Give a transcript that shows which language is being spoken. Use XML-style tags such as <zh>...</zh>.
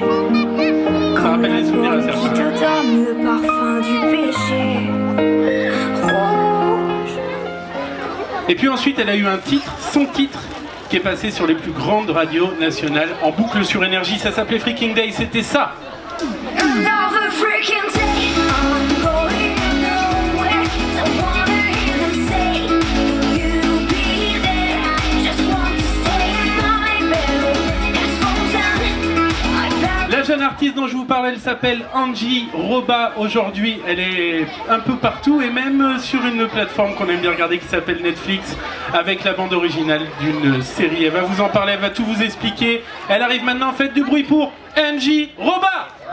<fr>Ça comme rappelle les souvenirs à l'album qui certains. te donne le parfum du péché. Rouge. Et puis ensuite, elle a eu un titre, son titre, qui est passé sur les plus grandes radios nationales, en boucle sur Énergie. Ça s'appelait Freaking Day, c'était ça.</fr> <en>Another freaking day, I'm going nowhere. Don't wanna hear them say you'll be there. Just want to stay in my bed. It's all done. I</en> <fr>La jeune artiste dont je vous parle, elle s'appelle Angie Roba. Aujourd'hui, elle est un peu partout et même sur une plateforme qu'on aime bien regarder qui s'appelle Netflix, avec la bande originale d'une série. Elle va vous en parler, elle va tout vous expliquer. Elle arrive maintenant, faites du bruit pour Angie Roba.</fr>